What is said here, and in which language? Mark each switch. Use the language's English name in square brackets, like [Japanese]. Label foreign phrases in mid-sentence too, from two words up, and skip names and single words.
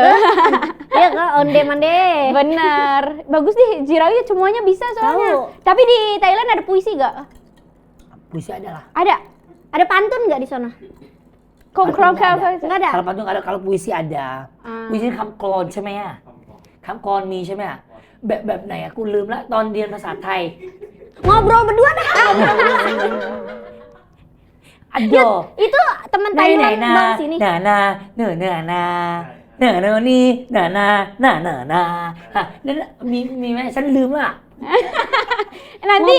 [Indonesian] Iya kak, onde-mande. Benar. Bagus deh, Jirawi semuanya bisa soalnya. Tahu. Tapi di Thailand ada puisi gak? Puisi ada lah. Ada. Ada pantun nggak di sana? Konkrong Pantun nggak ada. Nggak ada? Kalau pantun nggak ada, kalau puisi ada. [Thai] Puisi คำกลอนใช่ไหมอ่ะคำกลอนมีใช่ไหมอ่ะแบบไหนอ่ะกูลืมละตอนเรียนภาษาไทย [Indonesian] Ngobrol berdua dah. Aduh. Itu teman Thailand bawa sini. [Thai] Saya ลืมอ่ะ [Indonesian] Nanti